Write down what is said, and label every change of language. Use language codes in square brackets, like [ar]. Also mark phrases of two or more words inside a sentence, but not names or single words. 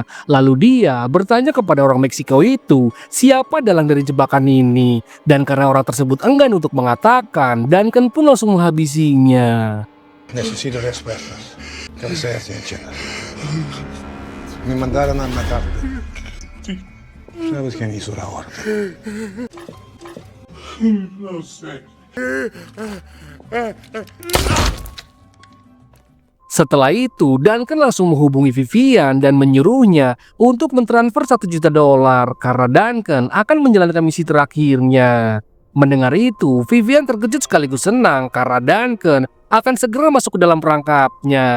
[id] Lalu dia bertanya kepada orang Meksiko itu, siapa dalang dari jebakan ini. Dan karena orang tersebut enggan untuk mengatakan, Duncan pun langsung menghabisinya. [es] Necesito respuestas. Que seas sincera. Me mandaron a matarte. ¿Sabes quién hizo la orden? No sé. [id] Setelah itu, Duncan langsung menghubungi Vivian dan menyuruhnya untuk mentransfer $1 juta karena Duncan akan menjalankan misi terakhirnya. Mendengar itu, Vivian terkejut sekaligus senang karena Duncan akan segera masuk ke dalam perangkapnya.